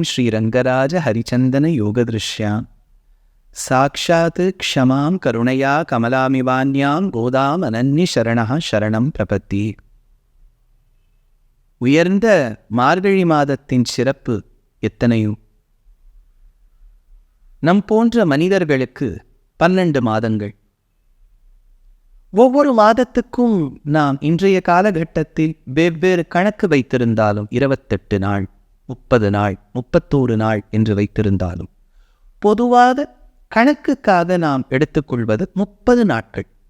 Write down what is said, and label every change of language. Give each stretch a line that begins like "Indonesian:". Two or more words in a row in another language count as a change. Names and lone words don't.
Sanskrit: श्रीरंगराज हरिचंदन योगदृश्यां साक्षात् क्षमां करुणया कमलामिवान्यां गोदाम अनन्य शरणः शरणं प्रपत्ति.
Tamil: உயர்ந்த மார்கழி மாதத்தின் சிறப்பு எத்தனையோ. நம் போன்ற மனிதர்களுக்கு 12 மாதங்கள். ஒவ்வொரு மாதத்துக்கும் நாம் இன்றைய காலகட்டத்தில் வெவ்வேறு கணக்கு வைத்திருந்தாலும் 28 நாள், 30 நாள், 31 நாள் என்று வைத்திருந்தாலும் பொதுவாக கணக்குக்காக நாம் எடுத்துக்கொள்வது 30 நாட்கள்.